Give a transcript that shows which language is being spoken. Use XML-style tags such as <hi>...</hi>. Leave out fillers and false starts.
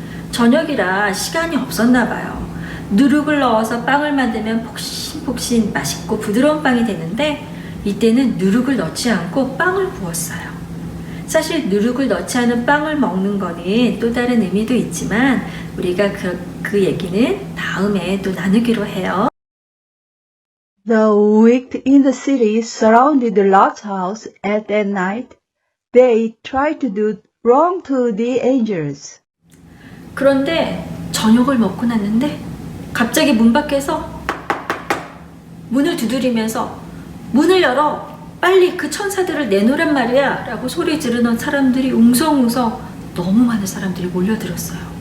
<ko>저녁이라 시간이 없었나 봐요. 누룩을 넣어서 빵을 만들면 폭신폭신 맛있고 부드러운 빵이 되는데 이때는 누룩을 넣지 않고 빵을 구웠어요. 사실 누룩을 넣지 않은 빵을 먹는 거는 또 다른 의미도 있지만 우리가 그 얘기는 다음에 또 나누기로 해요.</ko> <en>The wicked in the city surrounded Lot's house at that night. They tried to do wrong to the angels.</en> <ko>그런데 저녁을 먹고 났는데 갑자기 문 밖에서 문을 두드리면서 문을 열어! 빨리 그 천사들을 내놓으란 말이야! 라고 소리 지르는 사람들이 웅성웅성 너무 많은 사람들이 몰려들었어요.</ko>